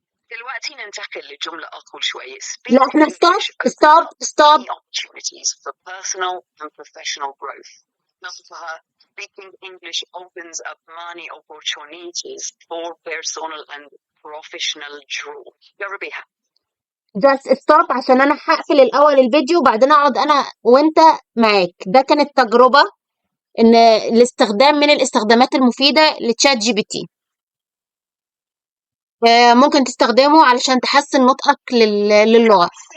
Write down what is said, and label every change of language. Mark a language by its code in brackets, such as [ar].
[ar] دلوقتي ننتقل لجملة أطول شوية. لا احنا stop. [en] Opportunities for personal and professional growth. نصفها speaking English opens up many opportunities for personal and professional growth. [ar] جربيها. [en] just stop [ar] عشان انا هقفل الاول الفيديو وبعدين اقعد انا وانت معاك. ده كانت تجربة ان الاستخدام من الاستخدامات المفيدة لتشات جي بي تي. ممكن تستخدمه علشان تحسن نطقك للغة.